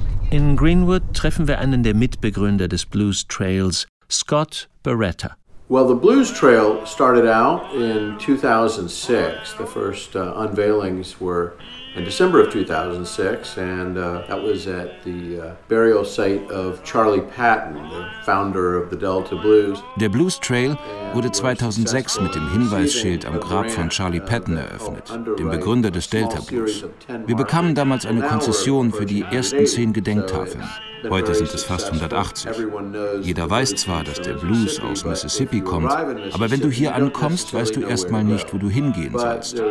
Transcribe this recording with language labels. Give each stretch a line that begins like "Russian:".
German: In Greenwood treffen wir einen der Mitbegründer des Blues Trails, Scott Beretta.
English: Well, the Blues Trail started out in 2006. The first unveilings were in December of 2006, and that was at the burial site of Charlie Patton, the founder of the Delta Blues.
German: Der Blues Trail wurde 2006 mit dem Hinweisschild am Grab von Charlie Patton eröffnet, dem Begründer des Delta Blues. Wir bekamen damals eine Konzession für die ersten 10 Gedenktafeln. Heute sind es fast 180. Jeder weiß zwar, dass der Blues aus Mississippi kommt, aber wenn du hier ankommst, weißt du erstmal nicht, wo du hingehen sollst.